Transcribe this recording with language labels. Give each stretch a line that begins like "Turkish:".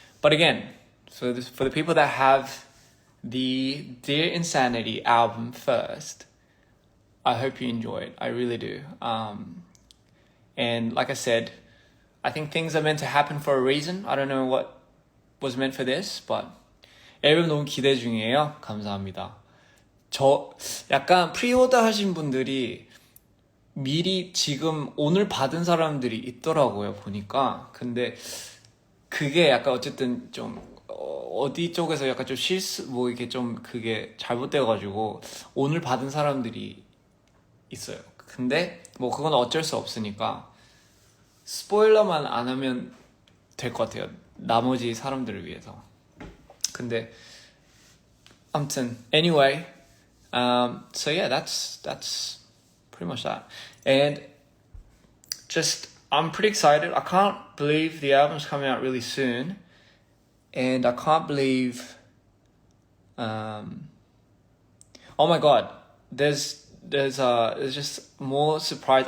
English: But again, for the people that have the Dear Insanity album first, I hope you enjoy it. I really do. And like I said, I think things are meant to happen for a reason. I don't know what was meant for this, but
Korean: 앨범 너무 기대 중이에요. 감사합니다. 저 약간 프리오더 하신 분들이 미리 지금 오늘 받은 사람들이 있더라고요, 보니까. 근데 그게 약간 어쨌든 좀 어디 쪽에서 약간 좀 뭐 이게 좀 그게 잘못돼가지고 오늘 받은 사람들이 있어요. 근데 뭐 그건 어쩔 수 없으니까 스포일러만 안 하면 될 것 같아요. 나머지 사람들을 위해서. 근데 아무튼
English: anyway, so yeah, that's pretty much that. And just I'm pretty excited. I can't believe the album's coming out really soon. And I can't believe oh my god, there's just more surprise.